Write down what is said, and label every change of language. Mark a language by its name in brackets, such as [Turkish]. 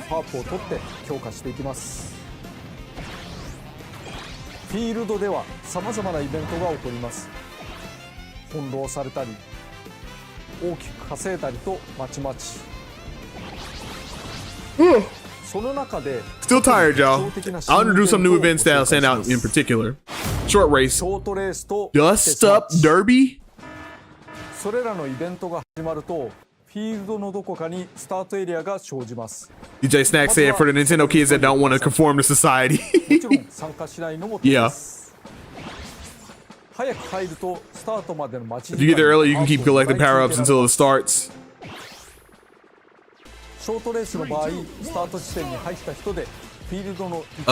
[Japanese] パープを取って強化していきます。フィールドでは様々なイベントが起こります。翻弄されたり大きく稼いだりとまちまち。その中で [English] Still tired, y'all. I'll introduce some new events that'll stand out in particular. Short race. [Japanese] ショートレースと [English] Dust Up Derby? [Japanese] それらのイベントが始まるとフィールドのどこかにスタートエリアが生じます。 [English] DJ Snack said for the Nintendo kids that don't want to conform to society. [Japanese] もちろん参加しないのもいいです。早く入るとスタートまでの待ち [English] If you get there early, you can keep collecting power-ups until it starts. [Japanese] ショートレースの場合、スタート地点に入った人でフィールドの